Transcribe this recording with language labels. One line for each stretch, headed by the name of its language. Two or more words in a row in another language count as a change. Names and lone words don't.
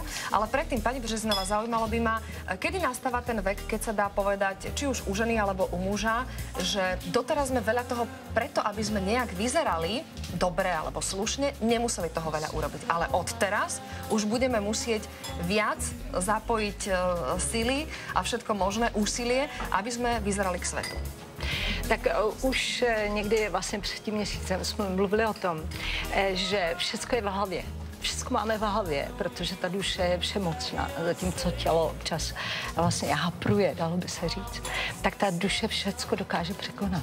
Slovak: Ale predtým, pani Březinová, zaujímalo by ma, kedy nastáva ten vek, keď sa dá povedať, či už u ženy alebo u muža, že doteraz sme veľa toho preto, aby sme nejak vyzerali dobre alebo slušne, nemuseli toho veľa urobiť. Ale od teraz už budeme musieť viac zapojiť sily a všetko možné úsilie, aby sme vyzerali k svetu.
Czech: Tak už někdy vlastně před tím měsícem jsme mluvili o tom, že všechno je v hlavě. Všechno máme v hlavě, protože ta duše je všemocná, zatímco tělo občas vlastně hapruje, dalo by se říct, tak ta duše všechno dokáže překonat.